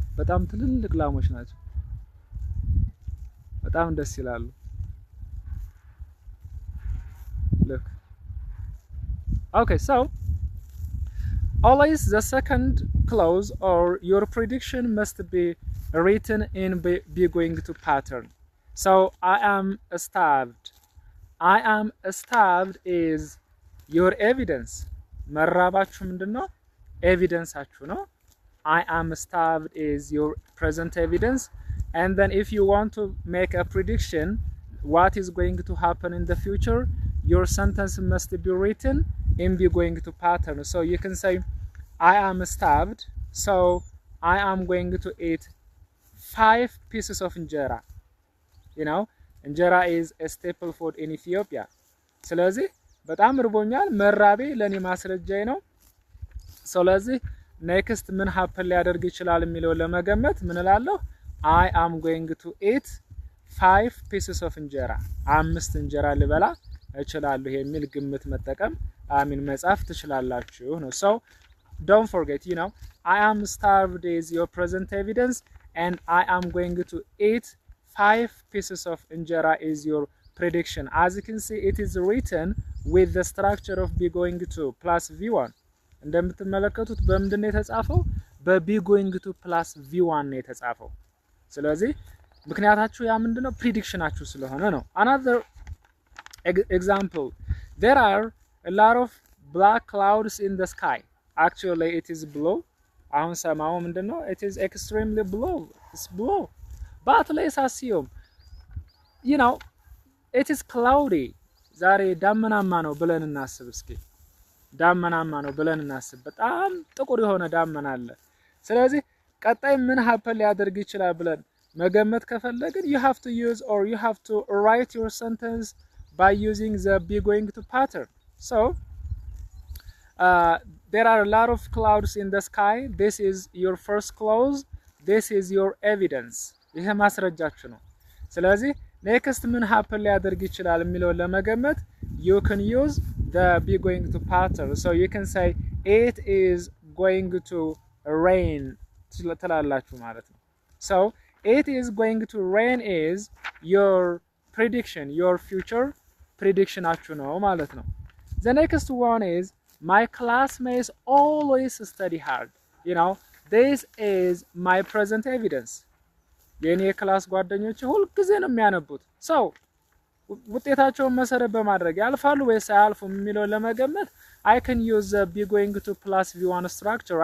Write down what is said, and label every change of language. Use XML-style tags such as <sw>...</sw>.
<am>በጣም ትልልቅ ላሞች ናቸው። በጣም ደስ ይላሉ። Look.</am> <en>Okay, so always the second clause or your prediction must be written in be going to pattern. So I am starved. I am starved is your evidence.</en> <am>መራባችሁ ምንድነው? ኤቪደንሳችሁ ነው።</am> <en>I am starved is your present evidence. And then if you want to make a prediction what is going to happen in the future, your sentence must be written in be going to pattern. So you can say I am starved, so I am going to eat 5 pieces of injera. You know, injera is a staple food in Ethiopia.</en> <am>ስለዚህ በጣም ርቦኛል፣ መራቤ ለኔ ማስረጃዬ ነው። ስለዚህ ኔክስት ምን ሀፕን ሊያደርግ ይችላል የሚለው ለመገመት ምን እላለሁ?</am> <en>I am going to eat 5 pieces of injera.</en> <am>5 እንጀራ ልበላ እችላለሁ የሚል ግምት መጠቀም መጻፍ ትችላላችሁ ነው።</am> <en>So don't forget, you know, I am starved is your present evidence and I am going to eat 5 pieces of injera is your prediction. As you can see, it is written with the structure of be going to plus v1.</en> <am>እንደምትመለከቱት በምንድን ነው የተጻፈው? በ</am> <en>be going to plus v1</en> <am>ነው የተጻፈው። ስለዚህ ምክንያታችሁ ያ ምንድነው? ፕሪዲክሽናችሁ ስለሆነ ነው።</am> <en>Another example, there are a lot of black clouds in the sky. Actually it is blue.</en> <am>አሁን ሰማው ምንድነው?</am> <en>It is extremely blue. It's blue. But let's assume, you know, it is cloudy.</en> <am>ዛሬ ዳመናማ ነው ብለን እናስብ እስኪ። ዳመናማ ነው ብለን እናስብ። በጣም ጥቁር የሆነ ዳመና አለ። ስለዚህ ቀጣይ ምን ሀፕን ሊያደርግ ይችላል ብለን መገመት ከፈለግን</am> <en>you have to use or you have to write your sentence by using the be going to pattern. So there are a lot of clouds in the sky. This is your first clause. This is your evidence.</en> <am>ይሄ ማስረጃችሁ ነው። ስለዚህ next ምን ሀፕን ሊያደርግ ይችላል የሚለው ለመገመት</am> <en>you can use the be going to pattern. So you can say it is going to rain</en> <am>ትላላችሁ ማለት ነው።</am> <en>So it is going to rain is your prediction, your future prediction</en> <am>አችሁ ነው ማለት ነው።</am> <en>The next one is my classmates always study hard. You know, this is my present evidence.</en> <am>የኔ ክላስ ጓደኞች ሁሉ ጊዜ ነው የሚያነቡት። So ውጤታቸውን መሰረት በማድረግ ያልፋሉ ወይስ አያልፉም የሚለው ለመገመት</am> <en>I can use the be going to plus v1 structure.</en>